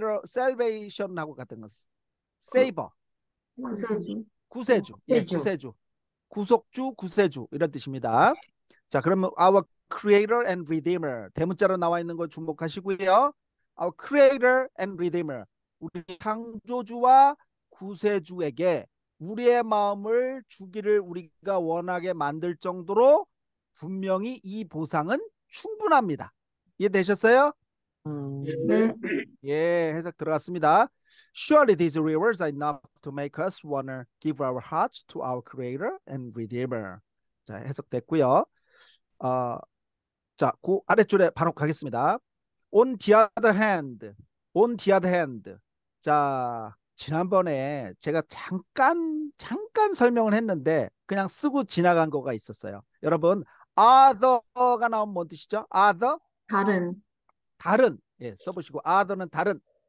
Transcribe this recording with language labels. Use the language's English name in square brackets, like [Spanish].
[Korean] Salvation하고 같은 거. [English] Savior. [Korean] 구세주. 구세주. 예, 구세주. 구세주. 구속주, 구세주 이런 뜻입니다. 자, 그러면 [English] our Creator and Redeemer [Korean] 대문자로 나와 있는 거 주목하시고요. [English] Our Creator and Redeemer. [Korean] 우리 창조주와 구세주에게 우리의 마음을 주기를 우리가 원하게 만들 정도로 분명히 이 보상은 충분합니다. 이해되셨어요? 네. 예, 해석 들어갔습니다. [English] Surely these rewards are enough to make us wanna give our hearts to our Creator and Redeemer. [Korean] 자, 해석됐고요. 자, 그 아래줄에 바로 가겠습니다. [English] On the other hand, on the other hand. [Korean] 자, 지난번에 제가 잠깐 설명을 했는데 그냥 쓰고 지나간 거가 있었어요. 여러분, other가 나오면 뭔 뜻이죠? [English] other? [Korean] 다른. 다른. 예, 써보시고 other는 다른.